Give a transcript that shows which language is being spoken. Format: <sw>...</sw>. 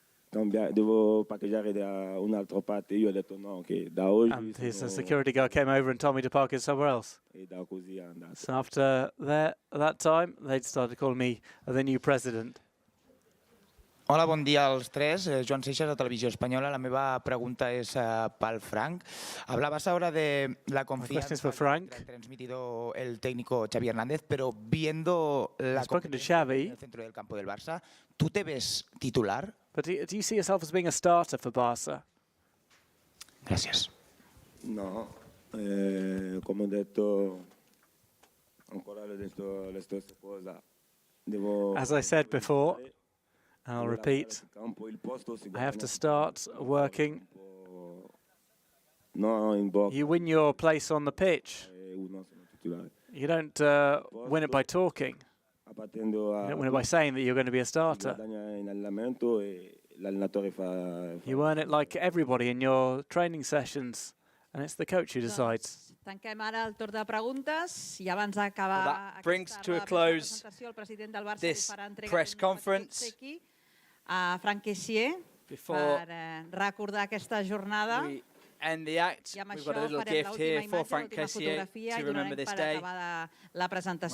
<it>Devo parcheggiare da un'altra parte. Io ho detto no, che da oggi.</it> <en>And his security guard came over and told me to park it somewhere else. So after that time, they started calling me the new president.</en> <ca>Hola, bon dia als tres. Joan Seixas, de Televisió Espanyola. La meva pregunta és pel Frank.</ca> <es>Hablabas ahora de la confianza que ha transmitido el técnico Xavi Hernández, pero viendo la competencia en el centro del campo del Barça, ¿tú te ves titular?</es> <en>But do you see yourself as being a starter for Barca?</en> <es>Gracias.</es> <it>No, come ho detto, ancora l'ho detto la stessa cosa.</it> <en>As I said before, I'll repeat, I have to start working. You win your place on the pitch. You don't win it by talking. You don't win it by saying that you're going to be a starter. You earn it like everybody in your training sessions, and it's the coach who decides.</en> <ca>Tanquem ara el torn de preguntes I abans d'acabar</ca> <en>that brings to a close this press conference.</en> <ca>A Franck Kessie per recordar aquesta jornada.</ca> <en>And the act, we've got a little gift here for Franck Kessie to remember this day.</en> <ca>La presentació.</ca>